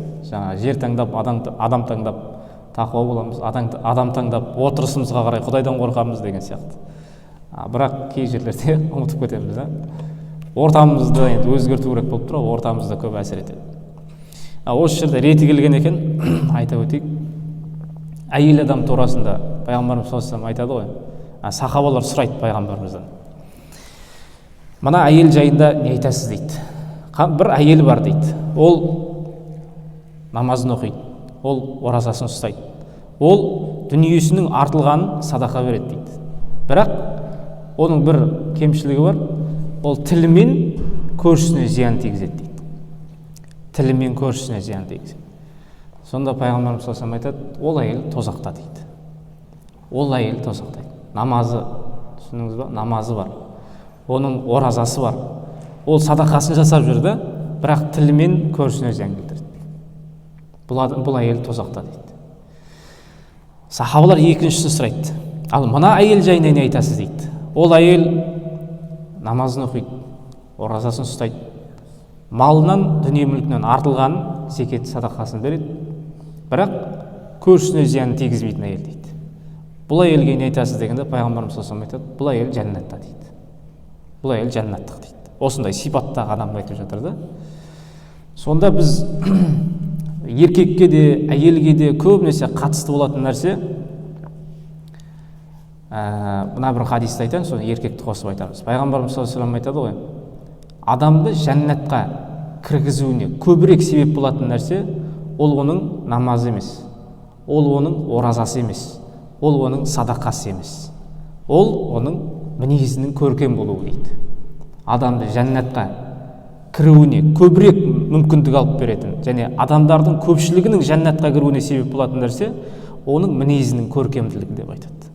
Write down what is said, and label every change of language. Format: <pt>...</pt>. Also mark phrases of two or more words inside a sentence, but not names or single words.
<kk>Жаңа жер таңдап, адам таңдап тақуа боламыз, адам таңдап отырысымызға қарай Құдайдан қорқамыз деген сияқты. Бірақ кей жерлерде ұмытып кетеміз да. Ортамызды енді өзгерту керек болып тұр, ортамызда көп әсер етеді. Осы жерде реті келген екен, айта өтейік. Әйел адам турасында пайғамбарымыз</kk> <ar>صلى الله عليه وسلم</ar> <kk>айтады ғой. Сахабалар сұрайды пайғамбарымыздан. Мына әйел жайында не айтасыз дейді. Бір әйел бар дейді. Ол намазын оқиды, ол оразасын ұстайды, ол дүниесінің артылғанын садақа береді дейді. Бірақ оның бір кемшілігі бар, ол тілімен көршісіне зиян тигізеді дейді. Тілімен көршісіне зиян тигізеді. Сонда пайғамбарымыз</kk> <ar>صلى الله عليه وسلم</ar> <kk>айтады, ол әйел тозақта дейді. Ол әйел тозақта. Намазы, түсіндіңіз ба? Намазы бар. Оның оразасы бар. Ол садақасын жасап жүрді, бірақ тілімен көршісіне зиян келтірді. Бұл әйел тозақта дейді. Сахабалар екіншісін сұрайды. Ал мына әйел жайында не айтасыз дейді. Ол әйел намазын оқиды, оразасын ұстайды, малынан, дүние мүлкінен артылғанын зекет садақасын береді, бірақ көршісіне зиян тигізбейтін әйел дейді. Бұл әйелге не айтасыз дегенде пайғамбарымыз</kk> <ar>صلى الله عليه وسلم</ar> <kk>айтады, бұл әйел жәннатта дейді. Бұл әйел жәннаттық дейді. Осындай сипаттағы адамды айтып жатыр да. Сонда біз еркекке де, әйелге де көбінесе қатысты болатын нәрсе, мына бір хадисті айтайын, соны еркекті қосып айтамыз. Пайғамбарымыз</kk> <ar>صلى الله عليه وسلم</ar> <kk>айтады ғой, адамды жәннатқа кіргізуіне көбірек себеп болатын нәрсе, ол оның намазы емес, ол оның оразасы емес, ол оның садақасы емес, ол оның мінезінің көркем болуы дейді. Адамды жәннатқа кіруіне көбірек мүмкіндік алып беретін, және адамдардың көпшілігінің жәннатқа кіруіне себеп болатын нәрсе, оның мінезінің көркемділігі деп айтады.</kk>